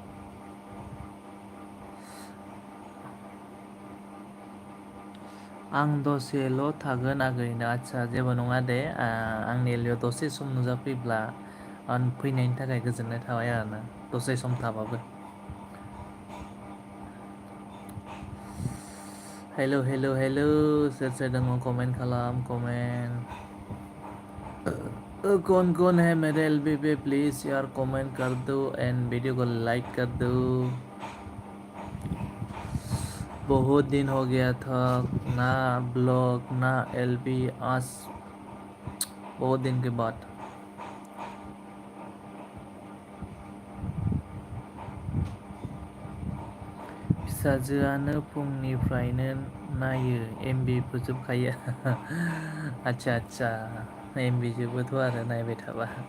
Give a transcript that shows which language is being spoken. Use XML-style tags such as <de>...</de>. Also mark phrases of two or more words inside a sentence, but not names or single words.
<brx>आं दसेल' थागोन आगैनो आदसा जेबो नङा दे आंनि LBआव दसे सम नुजाफैब्ला फैनायनि थाखाय गोजोननाय थाबाय आरोना दसे सम थाबाबो हेलो सोर सोर दङ कमेन्ट खालाम</brx> <hi>कौन है मेरे LB पे प्लीज यार कमेंट कर दो एंड वीडियो को लाइक कर दो बहुत दिन हो गया था ना ब्लॉग ना LB आज बहुत दिन के बाद</hi> <brx>फिसाजोआनो फुंनिफ्रायनो नायो MB फोजोबखायो आच्छा MB जोबोथ' आरो नायबाय थाबा</brx>